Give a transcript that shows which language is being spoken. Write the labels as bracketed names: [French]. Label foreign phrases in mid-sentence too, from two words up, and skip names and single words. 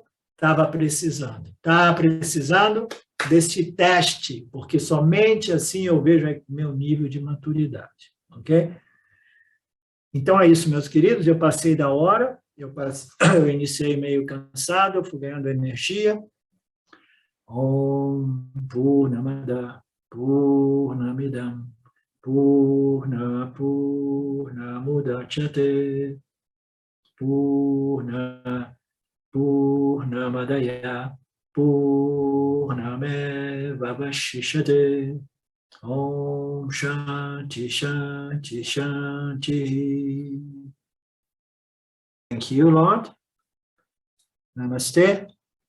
[Portuguese] Estava precisando desse teste, porque somente assim eu vejo meu nível de maturidade. Ok? Então é isso, meus queridos. Eu passei da hora, eu iniciei meio cansado, eu fui ganhando energia. [Sanskrit] Om Purnamada Purnamidam Purnamudachyate Purnamadaya Purnamevavashishate Om Shanti Shanti Shanti. [English] Thank you, Lord. Namaste.